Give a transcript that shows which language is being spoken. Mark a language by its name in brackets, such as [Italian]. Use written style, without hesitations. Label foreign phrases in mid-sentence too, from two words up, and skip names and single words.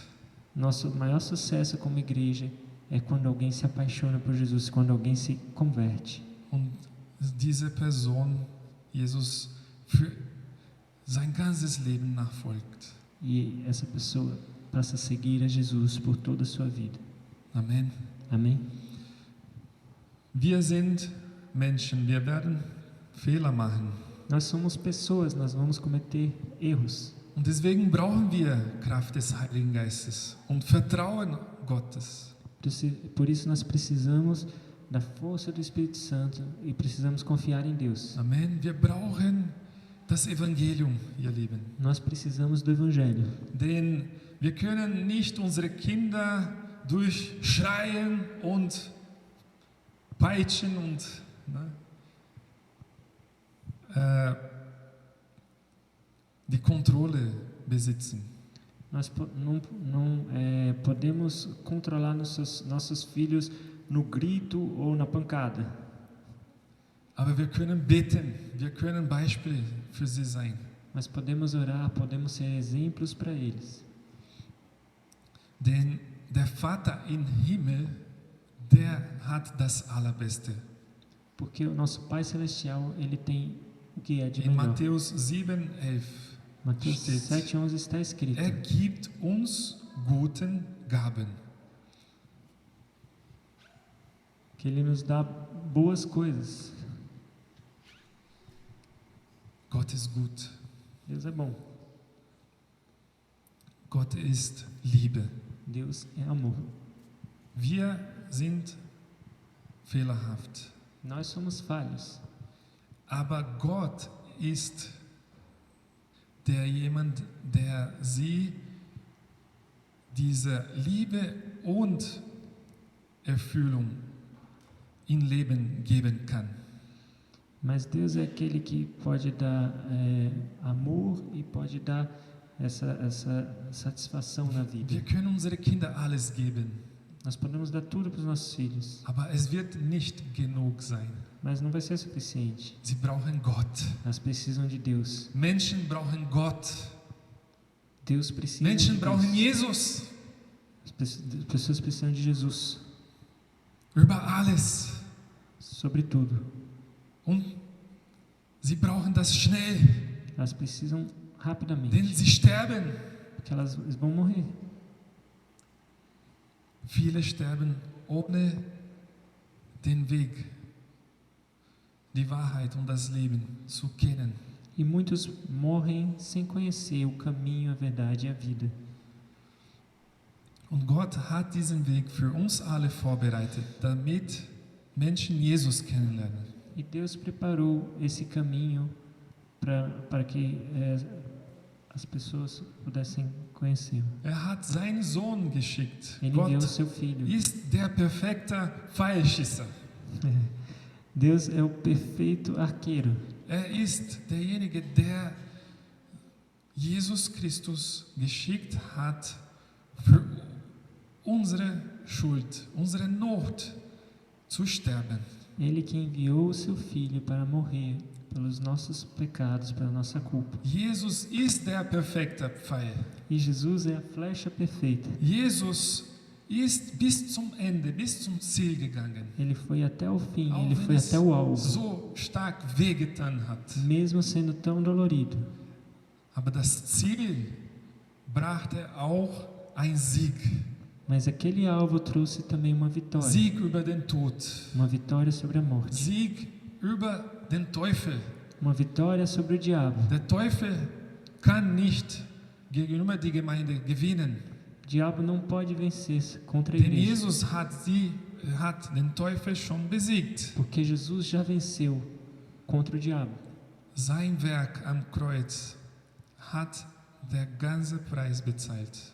[Portuguese] Nosso maior sucesso como igreja é quando alguém se apaixona por Jesus, quando alguém se converte. [German] Und diese Person Jesus für sein ganzes Leben nachfolgt. [Portuguese] E essa pessoa passa a seguir a Jesus por toda a sua vida. [German] Amen. [Portuguese] Amém? [German] Wir sind Menschen, wir werden Fehler machen. [Portuguese] Nós somos pessoas, nós vamos cometer erros. [German] Und deswegen brauchen wir Kraft des Heiligen Geistes und Vertrauen Gottes. [Portuguese] Por isso nós precisamos da força do Espírito Santo e precisamos confiar em Deus. [German] Amen. Wir brauchen das Evangelium, ihr Lieben. [Portuguese] Nós precisamos do Evangelho. [German] Denn wir können nicht unsere Kinder durch Schreien und Peitschen und die Kontrolle besitzen. [Portuguese] Nós não podemos controlar nossos filhos no grito ou na pancada. [German] Aber wir können beten, wir können Beispiel für sie sein. [Portuguese] Mas podemos orar, podemos ser exemplos para eles. [German] Denn der Vater im Himmel, der hat das Allerbeste. [Portuguese] Porque o nosso Pai Celestial, ele tem o que é de [German] In [Portuguese] melhor. [German] Matthäus 7,11 [Portuguese] Mateus [German] steht, [Portuguese] 7,11 está escrito: [German] gibt uns guten Gaben. [Portuguese] que Ele nos dá boas coisas. [German] Gott ist gut. [Portuguese] Deus é bom. [German] Gott ist Liebe. [Portuguese] Deus é amor. [German] Wir sind fehlerhaft. [Portuguese] Nós somos falhos. [German] Aber Gott ist jemand, der sie diese Liebe und Erfüllung im Leben geben kann. [Portuguese] Mas Deus é aquele que pode dar amor e pode dar essa satisfação na vida. [German] Wir können unsere Kinder alles geben, [Portuguese] Nós podemos dar tudo para os nossos filhos, [German] aber es wird nicht genug sein. [Portuguese] mas não vai ser suficiente. [German] Sie brauchen Gott. [Portuguese] Elas precisam de Deus. [German] Menschen brauchen Gott. [Portuguese] Deus precisa [German] Menschen [Portuguese] de [German] brauchen [Portuguese] Deus. Jesus. As pessoas precisam de Jesus, [German] Über alles. [Portuguese] sobre tudo. [German] Und sie brauchen das schnell, [Portuguese] Elas precisam [German] denn [Portuguese] rapidamente, [German] sie sterben. [Portuguese] porque elas vão morrer. [German] Viele sterben ohne den Weg, die Wahrheit und das Leben zu kennen. [Portuguese] E muitos morrem sem conhecer o caminho, a verdade e a vida. [German] Und Gott hat diesen Weg für uns alle vorbereitet, damit Menschen Jesus kennenlernen. [Portuguese] E Deus preparou esse caminho para que as pessoas pudessem conhecer. [German] Hat seinen Sohn geschickt. [Portuguese] Ele enviou o [German] Gott [Portuguese] seu filho. [German] ist der perfekte Pfeilschisser. [Portuguese] Deus é o perfeito arqueiro. [German] Ist derjenige, der Jesus Christus geschickt hat für unsere Schuld, unsere Not zu sterben. [Portuguese] Ele que enviou o seu filho para morrer pelos nossos pecados, pela nossa culpa. [German] Jesus ist der perfekte Pfeil. [Portuguese] E Jesus é a flecha perfeita. [German] Jesus ist bis zum Ende, bis zum Ziel gegangen. [Portuguese] Ele foi até o fim, [German] Auch [Portuguese] ele [German] wenn [Portuguese] foi [German] es [Portuguese] até o alvo, [German] so stark wehgetan hat. [Portuguese] mesmo sendo tão dolorido. [German] Aber das Ziel brachte auch ein Sieg. [Portuguese] Mas aquele alvo trouxe também uma vitória. [German] Sieg über den Tod. [Portuguese] Uma vitória sobre a morte. [German] Sieg über den Teufel. [Portuguese] Uma vitória sobre o diabo. [German] Der Teufel kann nicht gegenüber die Gemeinde gewinnen. [Portuguese] O diabo não pode vencer contra a [German] Denn [Portuguese] igreja. [German] Jesus hat den Teufel schon besiegt. [Portuguese] Porque Jesus já venceu contra o diabo. [German] Sein Werk am Kreuz hat der ganze Preis bezahlt.